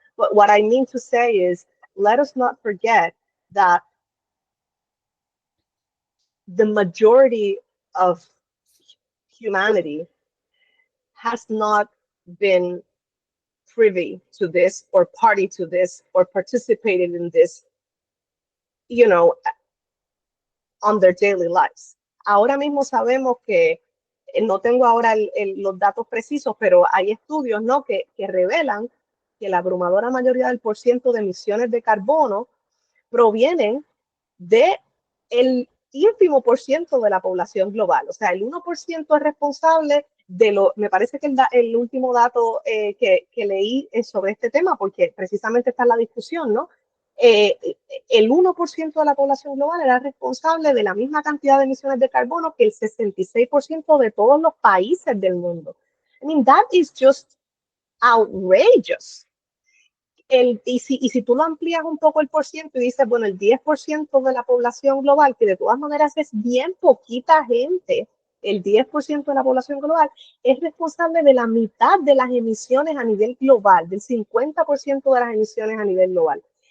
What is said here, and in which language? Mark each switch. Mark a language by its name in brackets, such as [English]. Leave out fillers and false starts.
[English] But what I mean to say is, let us not forget that the majority of humanity has not been privy to this or party to this or participated in this, on their daily lives. [Spanish] Ahora mismo sabemos que, no tengo ahora los datos precisos, pero hay estudios, ¿no?, que revelan que la abrumadora mayoría del % de emisiones de carbono provienen de el ínfimo % de la población global. O sea, el 1% es responsable me parece que el último dato que leí sobre este tema, porque precisamente está en la discusión, ¿no? El 1% de la población global era responsable de la misma cantidad de emisiones de carbono que el 66% de todos los países del mundo. [English] I mean, that is just outrageous. [Spanish] Y si tú lo amplías un poco el % y dices, bueno, el 10% de la población global, que de todas maneras es bien poquita gente, el 10% de la población global es responsable de la mitad de las emisiones a nivel global, del 50% de las emisiones a nivel global.